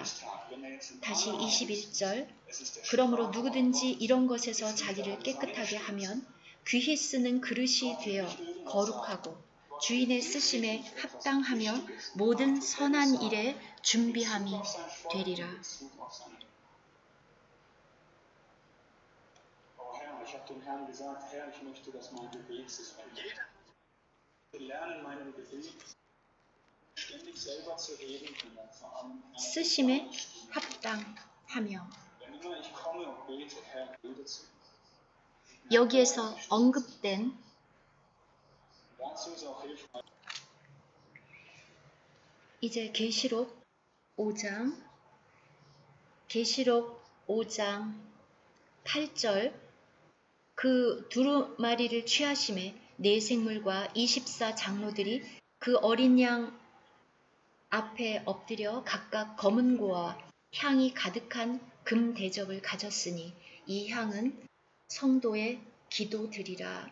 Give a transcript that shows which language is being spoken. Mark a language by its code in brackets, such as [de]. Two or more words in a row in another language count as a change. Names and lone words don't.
[ko] 다시 21절, 그러므로 누구든지 이런 것에서 자기를 깨끗하게 하면 귀히 쓰는 그릇이 되어 거룩하고 주인의 쓰심에 합당하며 모든 선한 일에 준비함이 되리라. [de] Ich habe dem Herrn gesagt, Herr, ich möchte, dass mein Gebet sich verändert. Wir lernen meinem Gebet ständig selber zu reden und dann vor allem [ko] 쓰심에 합당하며. [de] wenn immer ich komme und bete, Herr, rede zu mir. [ko] 여기에서 언급된 [de] Dazu ist auch hilfreich. [ko] 이제 계시록 5장 8절, 그 두루마리를 취하심에 네 생물과 24장로들이 그 어린 양 앞에 엎드려 각각 검은 고와 향이 가득한 금 대접을 가졌으니 이 향은 성도의 기도드리라.